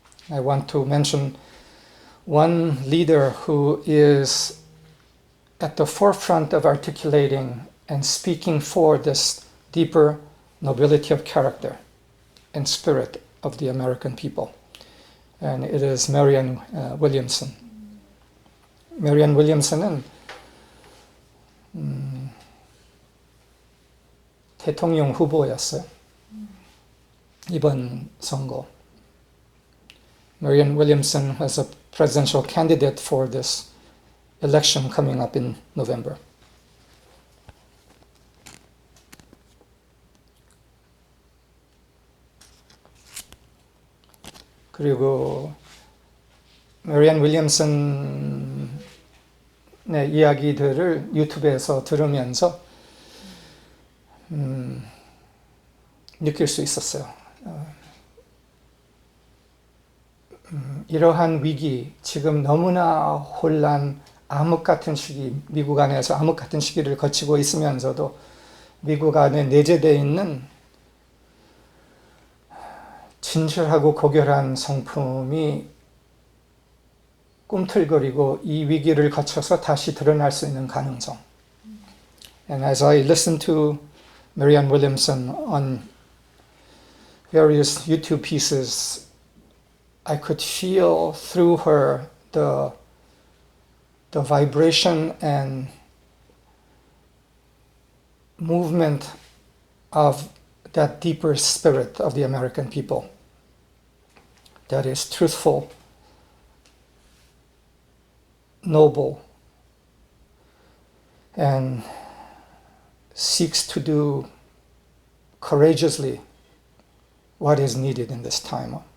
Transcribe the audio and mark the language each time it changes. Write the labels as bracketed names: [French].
[English] I want to mention one leader who is at the forefront of articulating and speaking for this deeper nobility of character and spirit of the American people. And it is Marianne Williamson. [Korean] Marianne Williamson은 대통령 후보였어요. 이번 선거. [English] Marianne Williamson was a presidential candidate for this election coming up in November. [Korean] 그리고 메리안 윌리엄슨의 이야기들을 유튜브에서 들으면서 느낄 수 있었어요. 이러한 위기, 지금 너무나 혼란, 암흑 같은 시기, 미국 안에서 암흑 같은 시기를 거치고 있으면서도 미국 안에 내재되어 있는 진실하고 고결한 성품이 꿈틀거리고 이 위기를 거쳐서 다시 드러날 수 있는 가능성. [English] And as I listened to Marianne Williamson on various YouTube pieces, I could feel through her the the vibration and movement of that deeper spirit of the American people that is truthful, noble, and seeks to do courageously what is needed in this time.